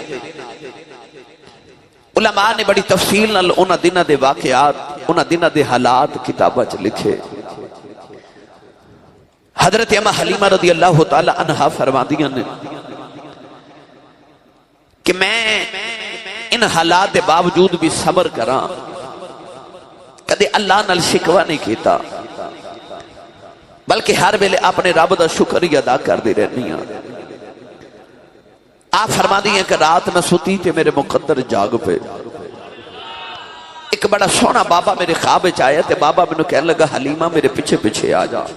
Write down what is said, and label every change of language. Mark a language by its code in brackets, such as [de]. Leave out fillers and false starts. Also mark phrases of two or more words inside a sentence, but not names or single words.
[pa] علماء نے بڑی تفصیل نال انہاں دناں دے واقعات انہاں دناں دے حالات کتاباں چ لکھے. حضرت اما حلیمہ [ar] رضی اللہ تعالی عنہا [pa] فرماندیاں نے کہ میں ان حالات دے باوجود بھی صبر کراں، کدے اللہ نال شکوہ نہیں کیتا، بلکہ ہر ویلے اپنے رب دا شکر ہی ادا کر دی رہنی ہاں. آپ فرما دیئے کہ رات میں ستی تے میرے مقدر جاگ پہ ایک بڑا سونا بابا میرے خواب آیا تے بابا میں نے کہنے لگا حلیمہ میرے پیچھے پیچھے آ جا.